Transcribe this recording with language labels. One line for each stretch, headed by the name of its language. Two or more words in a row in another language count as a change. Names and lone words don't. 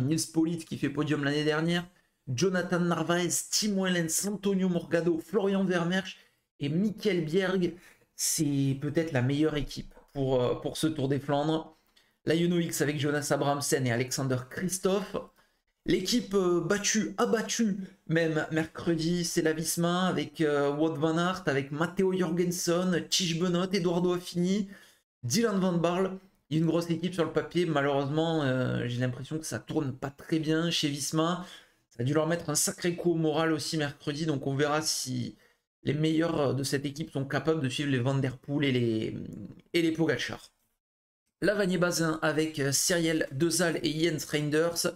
French: Nils Politt qui fait podium l'année dernière. Jonathan Narvaez, Tim Wellens, Antonio Morgado, Florian Vermersch et Michael Bjerg. C'est peut-être la meilleure équipe pour ce Tour des Flandres. La X avec Jonas Abrahamsen et Alexander Christophe. L'équipe abattue même mercredi, c'est la Visma avec Wout van Aert, avec Matteo Jorgensen, Tish Benot, Eduardo Affini, Dylan Van Barle. Il y a une grosse équipe sur le papier. Malheureusement, j'ai l'impression que ça tourne pas très bien chez Visma. Ça a dû leur mettre un sacré coup au moral aussi mercredi. Donc on verra si les meilleurs de cette équipe sont capables de suivre les Van Der Poel et les Pogacar. La Bazin avec Cyriel Dezal et Jens Reinders.